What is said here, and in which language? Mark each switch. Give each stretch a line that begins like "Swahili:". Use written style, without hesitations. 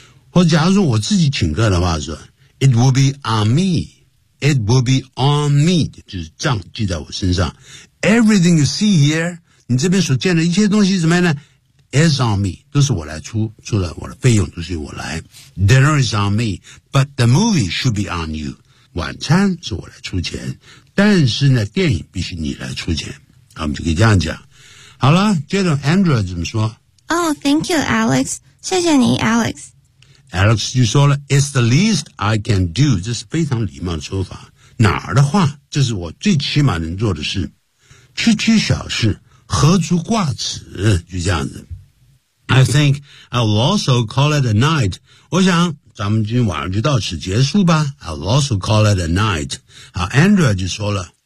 Chinese: 或者假如说我自己请客的话说
English: It will be on me. It will be on me.
Chinese: 就是账记在我身上
English: Everything you see here
Chinese: 你这边所见的一切东西怎么样呢
English: Is on me,
Chinese: 都是我来出了我的费用都是我来。
English: Dinner is on me, but the movie should be on you.
Chinese: 晚餐是我来出钱但是呢电影必须你来出钱。我们就可以这样讲。好啦接着 Andrew 怎么说
English: Oh, thank you, Alex.
Chinese: 谢谢你
English: ,Alex. Alex
Chinese: 就说了
English: It's the least I can do.
Chinese: 这是非常礼貌的说法。哪儿的话这是我最起码能做的事。区区小事。何足挂齿就这样子
English: I think I will also call it a night
Chinese: 我想咱们今天晚上就到此结束吧
English: I will also call it a night
Chinese: 好 Andrew 就说了